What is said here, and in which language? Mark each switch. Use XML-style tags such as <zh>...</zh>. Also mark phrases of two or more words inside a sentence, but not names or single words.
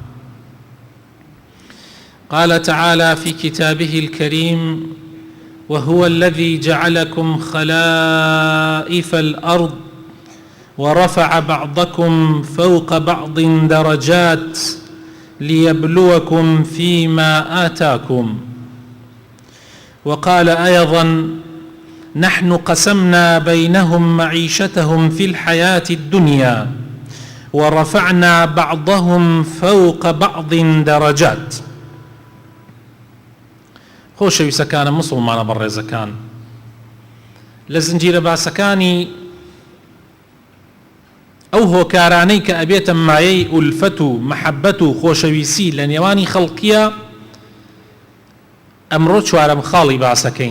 <ar>قال تعالى في كتابه الكريم: وهو الذي جعلكم خلائف الأرض ورفع بعضكم فوق بعض درجات ليبلوكم فيما آتاكم. وقال أيضا: نحن قسمنا بينهم معيشتهم في الحياة الدنيا ورفعنا بعضهم فوق بعض درجات.</ar> <ckb>خۆشەویستەکانم مسلمانە بەڕێزەکان، لە زنجیرە باسەکانی ئەو هۆکارانەی کە ئەبێتە مایەی ئولفەت و مەحەبەت و خۆشەویستی لە نێوانی خەڵکیە، ئەمڕۆ چوارەم خاڵی باسەکەین.</ckb>